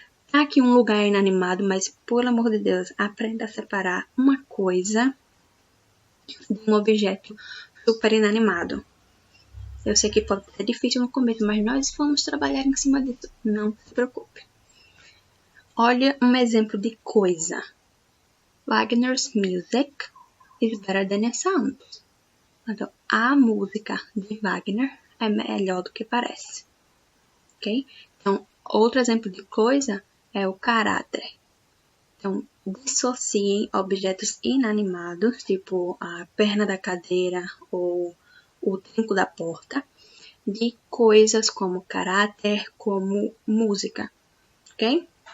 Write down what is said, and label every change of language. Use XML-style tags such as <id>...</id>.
<pt>Tá aqui um lugar inanimado, mas, por amor de Deus, aprenda a separar uma coisa de um objeto super inanimado. Eu sei que pode ser difícil no começo, mas nós vamos trabalhar em cima disso. Não se preocupe. Olha um exemplo de coisa.</pt> <en>Wagner's music is better than it sounds.</en> <pt>Então, a música de Wagner é melhor do que parece. Ok? Então, outro exemplo de coisa é o caráter. Então, dissociem objetos inanimados, tipo a perna da cadeira ou o trinco da porta, de coisas como caráter, como música, ok?</pt>